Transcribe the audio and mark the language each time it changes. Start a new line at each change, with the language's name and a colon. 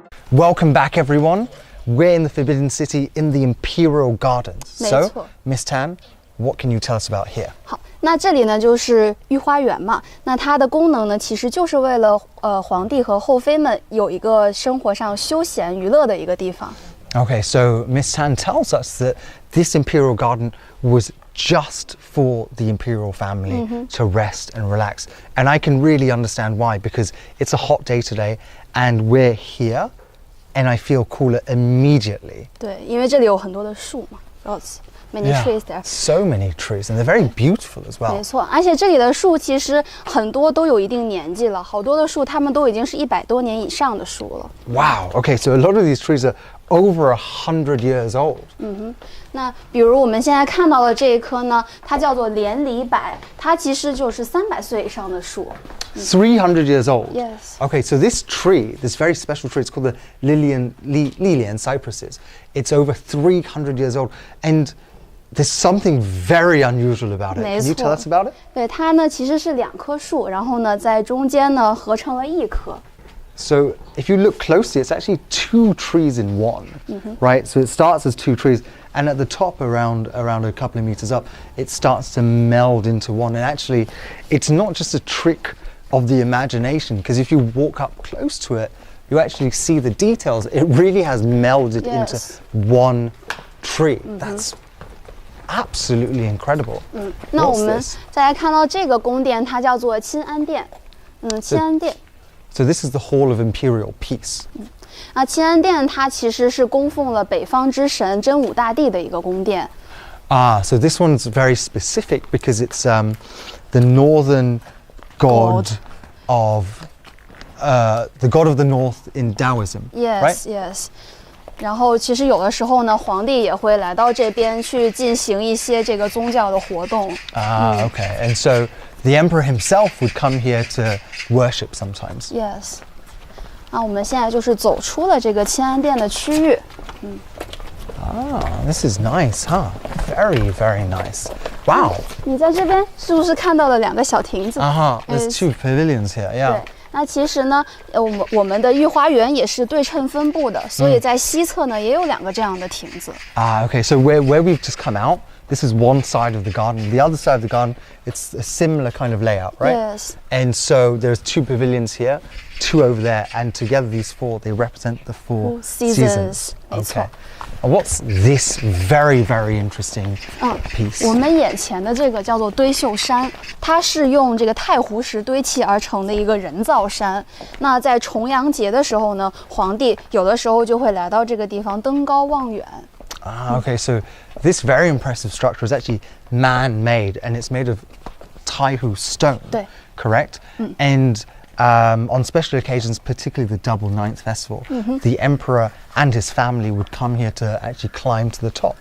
English: Welcome back, everyone. We're in the Forbidden City in the Imperial Gardens. So, Miss Tan, what can you tell us about here?
Chinese: 好，那这里呢就是御花园嘛。那它的功能呢，其实就是为了皇帝和后妃们有一个生活上休闲娱乐的一个地方。
English: Okay, so Miss Tan tells us that this Imperial Garden was just for the Imperial family to rest and relax. And I can really understand why, because it's a hot day today and we're here and I feel cooler immediately.
Chinese: 对，因为这里有很多的树嘛，
English: many trees there. So many trees, and they're very beautiful as well.
Chinese: 没错，而且这里的树其实很多都有一定年纪了，好多的树它们都已经是100多年以上的树了。
English: Wow. Okay, so a lot of these trees are over 100 years old.
Chinese: 那比如我们现在看到的这一棵呢，它叫做连理柏，它其实就是300岁以上的树。
English: 300 years old. Yes. Okay, so this tree, this very special tree, it's called the Lilian cypresses. It's over 300 years old, and there's something very unusual about it. Can you tell us about it?
Chinese: 对，它呢其实是2棵树，然后呢在中间呢合成了1棵。
English: So if you look closely, it's actually 2 trees in one, right? So it starts as 2 trees, and at the top, around a couple of meters up, it starts to meld into one. And actually, it's not just a trick of the imagination, because if you walk up close to it, you actually see the details. It really has melded into one tree. That's absolutely incredible.
Chinese: 那我们再来看到这个宫殿，它叫做钦安殿。钦安殿。
English: So this is the Hall of Imperial Peace.
Chinese: 钦安殿它其实是供奉了北方之神真武大帝的一个宫殿。
English: So this one's very specific because it's the northern god of the god of the north in Taoism, Yes, right? yes.
Chinese: 然后其实有的时候呢，皇帝也会来到这边去进行一些这个宗教的活动。
English: Okay. And so the emperor himself would come here to worship sometimes. Yes.
Chinese: 那我们现在就是走出了这个钦安殿的区域。
English: This is nice, huh? Very, very nice. Wow.
Chinese: 你在这边是不是看到了2个小亭子？
English: There's 2 pavilions here.
Chinese: 对
English: Yeah.，
Chinese: 那其实呢，我们的御花园也是对称分布的，所以在西侧呢也有2个这样的亭子。
English: Okay. So where we've just come out, this is one side of the garden. The other side of the garden, it's a similar kind of layout, right? Yes. And so there's 2 pavilions here, 2 over there, and together these 4 they represent the 4 seasons.
Chinese: 没错。
English: Okay. And what's this very, very interesting piece?
Chinese: 我们眼前的这个叫做堆秀山，它是用这个太湖石堆砌而成的一个人造山。那在重阳节的时候呢，皇帝有的时候就会来到这个地方登高望远。
English: Okay, so this very impressive structure is actually man-made, and it's made of Taihu stone.
Chinese: 对。
English: Correct? And on special occasions, particularly the Double Ninth Festival, the emperor and his family would come here to actually climb to the top.